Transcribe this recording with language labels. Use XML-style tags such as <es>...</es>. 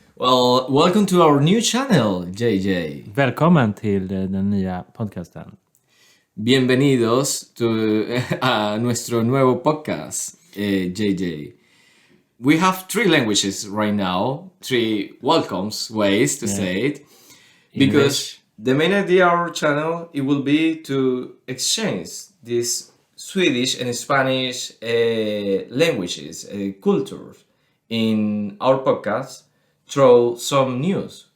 <en>Well, welcome to our new channel, JJ.</en> <sv>Välkommen till den nya podcasten.</sv> <es>Bienvenidos a nuestro nuevo podcast, JJ.</es> <en>We have 3 languages right now, 3 welcomes ways to say it. Because the main idea of our channel, it will be to exchange these Swedish and Spanish languages, cultures in our podcast through some news.</en>